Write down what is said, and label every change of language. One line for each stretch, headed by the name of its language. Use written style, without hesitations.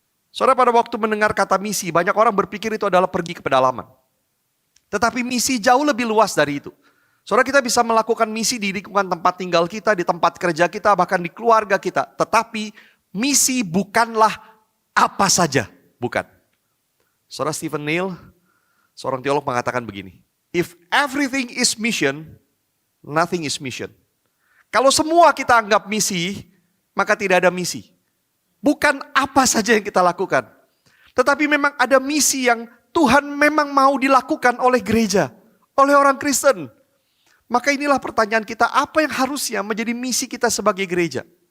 Indonesian: Saudara, pada waktu mendengar kata misi, banyak orang berpikir itu adalah pergi ke pedalaman. Tetapi misi jauh lebih luas dari itu. Saudara, kita bisa melakukan misi di lingkungan tempat tinggal kita, di tempat kerja kita, bahkan di keluarga kita. Tetapi misi bukanlah apa saja, bukan. Saudara, Stephen Neil, seorang teolog mengatakan begini.
English: If everything is mission, nothing is mission.
Indonesian: Kalau semua kita anggap misi, maka tidak ada misi. Bukan apa saja yang kita lakukan. Tetapi memang ada misi yang Tuhan memang mau dilakukan oleh gereja, oleh orang Kristen. Maka inilah pertanyaan kita, apa yang harusnya menjadi misi kita sebagai gereja?